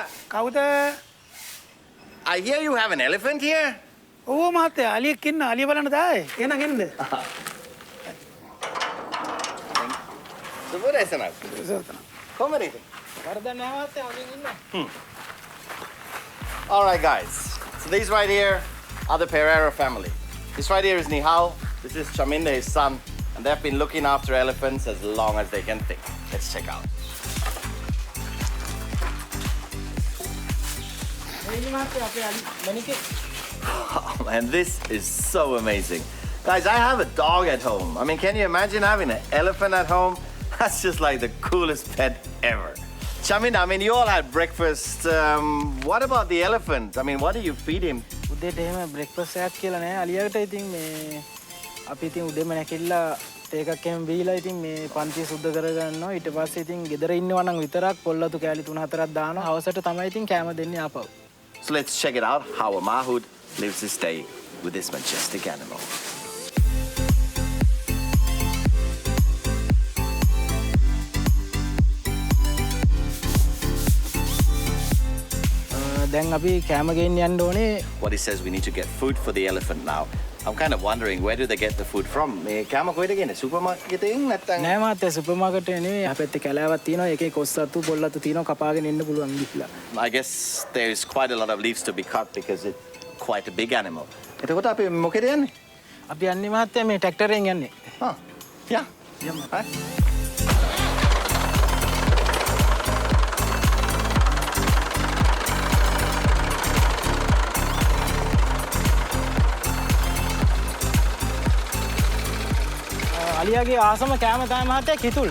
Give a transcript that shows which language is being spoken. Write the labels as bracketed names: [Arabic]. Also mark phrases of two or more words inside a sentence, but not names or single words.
[Sinhala] කවුද? [English] I hear you have an elephant here. [Sinhala] ඕ මහත්තයා අලියෙක් ඉන්න අලිය බලන්න දායි. එනං එන්න. [English] Super excellent. Come on in. වරද නැහැ මහත්තයා අලියෙන් ඉන්න. All right, guys. So these right here are the Pereira family. This right here is Nihal. This is Chaminda, his son. And they've been looking after elephants as long as they can think. Let's check out. Oh man, this is so amazing. Guys, I have a dog at home. I mean, can you imagine having an elephant at home? That's just like the coolest pet ever. Chaminda, I mean, you all had breakfast. What about the elephant? I mean, what do you feed him? [Sinhala] උදේට එහෙම බ්‍රෙක්ෆාස්ට් එකක් කියලා නෑ අලියට. ඉතින් මේ අපි ඉතින් උදේම නැකිලා තේකක් එහෙම බීලා ඉතින් මේ පන්තිය සුද්ධ කරගන්නවා. ඊට පස්සේ ඉතින් ගෙදර ඉන්නවා නම් විතරක් පොල්ලතු කෑලි 3-4ක් දානවා. හවසට තමයි ඉතින් කෑම දෙන්නේ ආපහු. [English] So let's check it out, how a Mahout lives his day with this majestic animal. [Sinhala] දැන් අපි කෑම ගේන්න යන්න ඕනේ. [English] What he says, we need to get food for the elephant now. I'm kind of wondering, where do they get the food from? [Sinhala] මේ කෑම කොහෙද ගන්නේ? [English] super market [Sinhala] එකෙන් නැත්නම්? නෑ මහත්තයා [English] super market [Sinhala] එකේ නෙවෙයි. අපිත් කැලෑවක් තියෙනවා. ඒකේ කොස්සතු පොල්ලතු තියෙනවා. කපාගෙන එන්න පුළුවන් ගිහිල්ලා. [English] I guess there is quite a lot of leaves to be cut because it's quite a big animal. [Sinhala] එතකොට අපි මොකද යන්නේ? අපි යන්නේ මහත්තයා මේ ට්‍රැක්ටරෙන් යන්නේ. [English] Ah, yeah. [Sinhala] යමු. [English] Right. [Sinhala] අලියාගේ ආසම කෑම තමයි මහත්තයා කිතුල්.